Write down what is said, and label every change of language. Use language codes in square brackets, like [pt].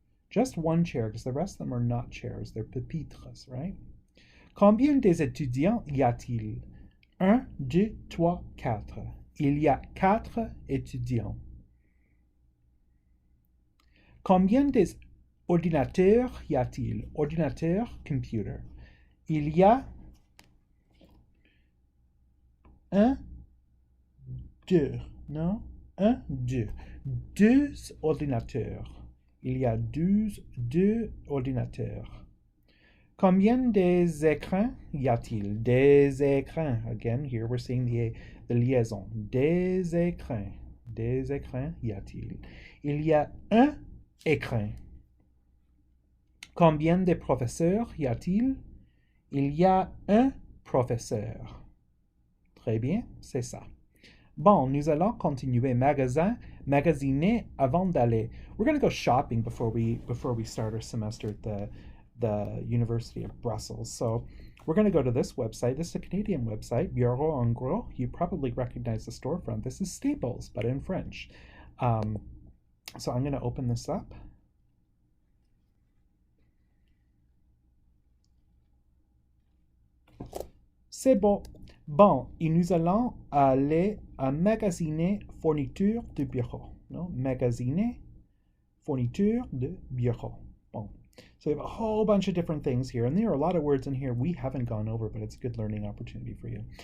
[en] Just one chair, because the rest of them are not chairs. They're pupitres, right? [fr] Combien des étudiants y a-t-il? 1, 2, 3, 4. Il y a 4 étudiants. Combien des ordinateurs y a-t-il? Ordinateur, computer. Il y a 1, 2, non? 1, 2. 2 ordinateurs. Il y a 2 ordinateurs. Combien des écrans y a-t-il? [en] Des écrans. Again, here we're seeing the liaison. [fr] Des écrans. Des écrans y a-t-il? Il y a un écran. Combien de professeurs y a-t-il? Il y a un professeur. Très bien, c'est ça. Bon, nous allons continuer. Magasin, magasiner avant d'aller. [en] We're going to go shopping before we start our semester at the University of Brussels. So we're going to go to this website. This is a Canadian website, Bureau en Gros. You probably recognize the storefront. This is Staples, but in French. So I'm going to open this up. [fr] C'est bon. Bon, et nous allons aller à magasiner fourniture de bureau. No? Magasiner fourniture de bureau. Bon. [en] So we have a whole bunch of different things here, and there are a lot of words in here we haven't gone over, but it's a good learning opportunity for you.